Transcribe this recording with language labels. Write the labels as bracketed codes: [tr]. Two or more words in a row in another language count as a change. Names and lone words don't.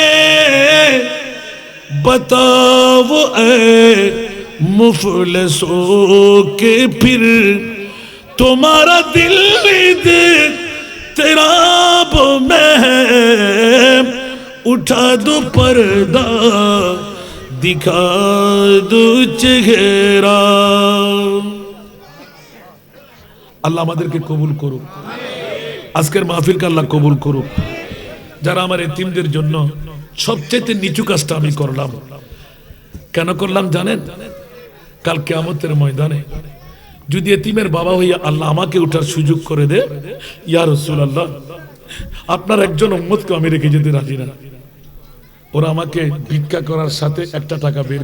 [ur] بتاؤ اے مفلسوں کے پھر تمہارا دل اضطراب میں ہے اٹھا دو پردہ دکھا دو چہرہ [bn] আল্লাহ আমাদেরকে কবুল করুক আজকের মাহফিলকে আল্লাহ কবুল করুক যারা আমার এতিমদের জন্য সবচেয়ে নিচু কাজটা আমি করলাম কেন করলাম জানেন কাল কিয়ামতের ময়দানে যদি এতিমের বাবা হইয়া আল্লাহ আমাকে ওঠার সুযোগ করে দে ইয়া রাসূলুল্লাহ আপনার একজন উম্মতকে আমি রেখে যেতে রাজি না ওরা আমাকে ভিক্ষা করার সাথে একটা টাকা বের